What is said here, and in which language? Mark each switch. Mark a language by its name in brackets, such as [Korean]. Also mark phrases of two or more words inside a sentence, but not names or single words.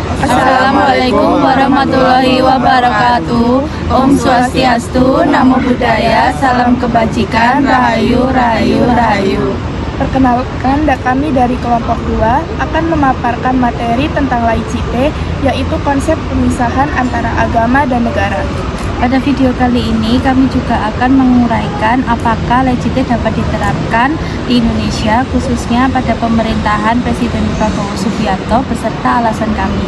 [Arabic] السلام عليكم ورحمة الله وبركاته. [Balinese] Om Swastiastu, [Pali] Namo Buddhaya, [Indonesian] salam kebajikan, [Javanese] rahayu, rahayu, rahayu. [Indonesian] Perkenalkan, kami dari kelompok 2 akan memaparkan materi tentang laicite, yaitu konsep pemisahan antara agama dan negara. Pada video kali ini kami juga akan menguraikan apakah laicite dapat diterapkan di Indonesia, khususnya pada pemerintahan Presiden Prabowo Subianto beserta alasan kami.